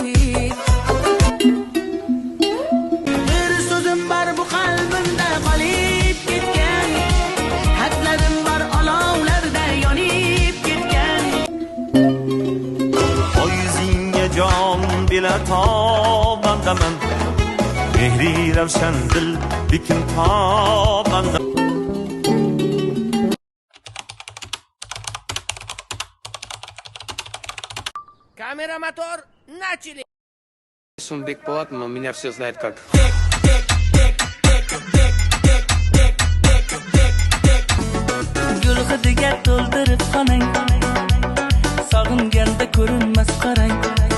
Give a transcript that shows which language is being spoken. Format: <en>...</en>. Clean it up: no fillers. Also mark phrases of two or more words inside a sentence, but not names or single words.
<uz>Bir so'zim bor bu qalbimda qolib ketgan, xatlarim bor olovlarda yonib ketgan.</uz> <tr>O yüzünge can bile tabandaman, mehri ravshan dil bikin tabanda.</tr> <ru>Камера, мотор, начали! Бек Полат, меня все знает как.</ru> <uz>Gul hidiga to'ldirib xonang, sog'inganda ko'rinmas qarang.</uz>